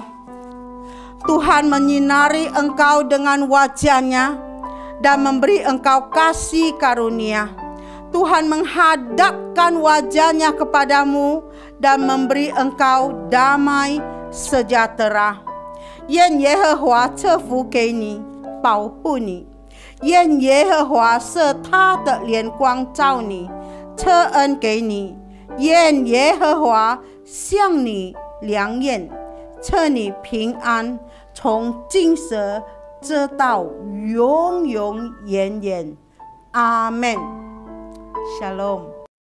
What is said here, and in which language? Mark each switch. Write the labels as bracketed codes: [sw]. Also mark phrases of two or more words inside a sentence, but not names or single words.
[id] Tuhan menyinari engkau dengan wajah-Nya dan memberi engkau kasih karunia. Tuhan menghadapkan wajah-Nya kepadamu dan memberi engkau damai sejahtera. [zh] 愿耶和华赐福给你，保护你；愿耶和华设他的脸光照你，赐恩给你；愿耶和华向你良眼，赐你平安，从今时直到永永远远。阿门。Shalom。